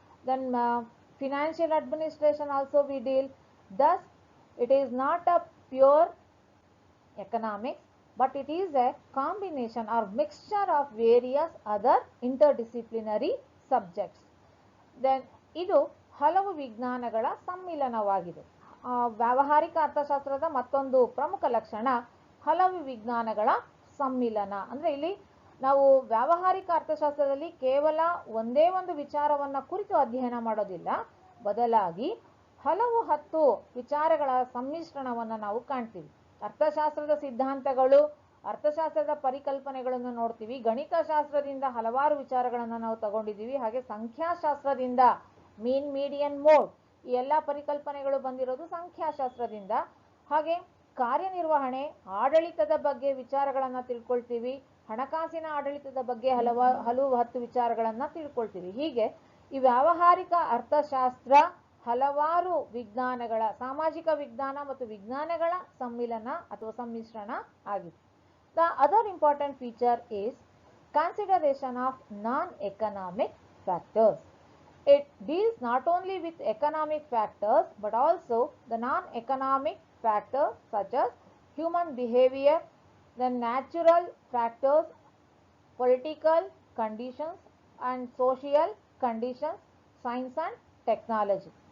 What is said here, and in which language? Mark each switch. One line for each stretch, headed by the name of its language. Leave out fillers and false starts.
English: Then financial administration also we deal. Thus, it is not a pure economics, but it is a combination or mixture of various other interdisciplinary subjects.
Kannada: Then ಇದು ಹಲವು ವಿಜ್ಞಾನಗಳ ಸಮ್ಮಿಲನವಾಗಿದೆ. ವ್ಯಾವಹಾರಿಕ ಅರ್ಥಶಾಸ್ತ್ರದ ಮತ್ತೊಂದು ಪ್ರಮುಖ ಲಕ್ಷಣ ಹಲವು ವಿಜ್ಞಾನಗಳ ಸಮ್ಮಿಲನ. ಅಂದ್ರೆ ಇಲ್ಲಿ ನಾವು ವ್ಯಾವಹಾರಿಕ ಅರ್ಥಶಾಸ್ತ್ರದಲ್ಲಿ ಕೇವಲ ಒಂದೇ ಒಂದು ವಿಚಾರವನ್ನ ಕುರಿತು ಅಧ್ಯಯನ ಮಾಡೋದಿಲ್ಲ, ಬದಲಾಗಿ ಹಲವು 10 ವಿಚಾರಗಳ ಸಮ್ಮಿಶ್ರಣವನ್ನು ನಾವು ಕಾಣ್ತೀವಿ. ಅರ್ಥಶಾಸ್ತ್ರದ ಸಿದ್ಧಾಂತಗಳು, ಅರ್ಥಶಾಸ್ತ್ರದ ಪರಿಕಲ್ಪನೆಗಳನ್ನು ನೋಡ್ತೀವಿ. ಗಣಿತಶಾಸ್ತ್ರದಿಂದ ಹಲವಾರು ವಿಚಾರಗಳನ್ನು ನಾವು ತಗೊಂಡಿದ್ದೀವಿ. ಹಾಗೆ ಸಂಖ್ಯಾಶಾಸ್ತ್ರದಿಂದ ಮೀನ್, ಮೀಡಿಯನ್, ಮೋಡ್ ಈ ಎಲ್ಲ ಪರಿಕಲ್ಪನೆಗಳು ಬಂದಿರೋದು ಸಂಖ್ಯಾಶಾಸ್ತ್ರದಿಂದ. ಹಾಗೆ ಕಾರ್ಯನಿರ್ವಹಣೆ, ಆಡಳಿತದ ಬಗ್ಗೆ ವಿಚಾರಗಳನ್ನು ತಿಳ್ಕೊಳ್ತೀವಿ. ಹಣಕಾಸಿನ ಆಡಳಿತದ ಬಗ್ಗೆ ಹಲವು 10 ವಿಚಾರಗಳನ್ನ ತಿಳ್ಕೊಳ್ತೀವಿ. ಹೀಗೆ ಈ ವ್ಯಾವಹಾರಿಕ ಅರ್ಥಶಾಸ್ತ್ರ ಹಲವಾರು ವಿಜ್ಞಾನಗಳ, ಸಾಮಾಜಿಕ ವಿಜ್ಞಾನ ಮತ್ತು ವಿಜ್ಞಾನಗಳ ಸಮ್ಮಿಲನ ಅಥವಾ ಸಮ್ಮಿಶ್ರಣ ಆಗಿದೆ.
English: The other important feature is consideration of non-economic factors. It deals not only with economic factors but also the non-economic factors such as human behavior, the natural factors, political conditions and social conditions, science and technology.